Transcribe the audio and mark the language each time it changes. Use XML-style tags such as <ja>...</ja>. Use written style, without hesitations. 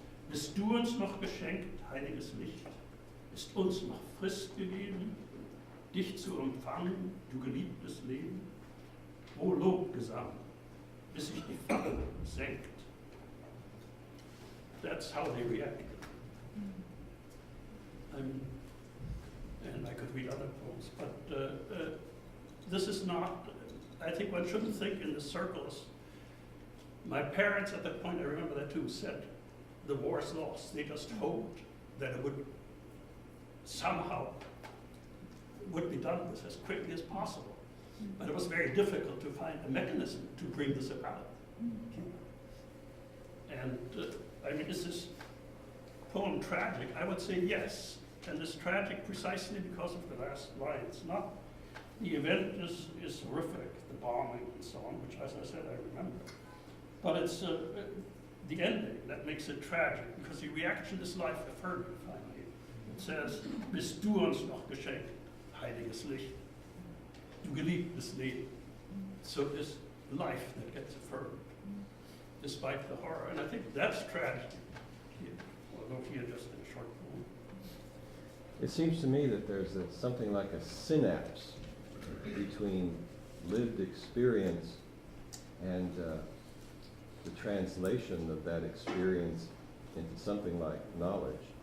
<de>Bist du uns noch geschenkt, heiliges Licht? Ist uns noch Frist gegeben, dich zu empfangen, du geliebtes Leben? O Lobgesang, bis sich die Fackel senkt.</de> <en>That's how they reacted. And I could read other poems, but this is not, I think one shouldn't think in the circles. My parents at that point, I remember that too, said the war is lost. They just hoped that it would somehow would be done with as quickly as possible. But it was very difficult to find a mechanism to bring this about. And I mean, is this poem tragic? I would say yes. And it's tragic precisely because of the last line. It's not, the event is horrific, the bombing and so on, which, as I said, I remember. But it's the ending that makes it tragic, because the reaction is life affirming, finally. It says,</en> <de>bist du uns noch geschenkt, heiliges Licht, du geliebtes Leben.</de> <en>So this life that gets affirmed, despite the horror. And I think that's tragedy here, although here just in a short poem. It seems to me that there's something like a synapse between lived experience and the translation of that experience into something like knowledge.</en>